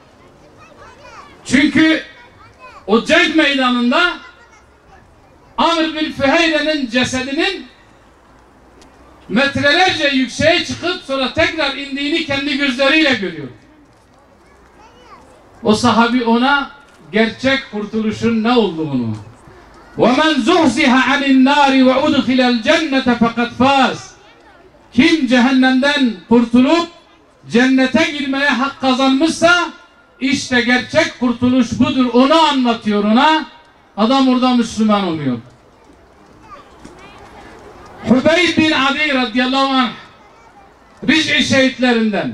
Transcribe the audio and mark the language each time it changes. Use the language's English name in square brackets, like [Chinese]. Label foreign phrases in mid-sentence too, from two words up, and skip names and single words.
[Turkish] Çünkü o cenk meydanında Amr bin Füheyre'nin cesedinin metrelerce yükseğe çıkıp sonra tekrar indiğini kendi gözleriyle görüyor. O sahabi ona gerçek kurtuluşun ne olduğunu, [Arabic] وَمَنْ زُحْزِهَ عَنِ النَّارِ وَاُدْخِلَ الْجَنَّةَ فَقَدْ فَازٍ. [Turkish] Kim cehennemden kurtulup cennete girmeye hak kazanmışsa işte gerçek kurtuluş budur. Onu anlatıyor ona. Adam orada Müslüman oluyor. Hübeyb bin Adi [Arabic] رضي الله عنه [Turkish] Ric'i şehitlerinden.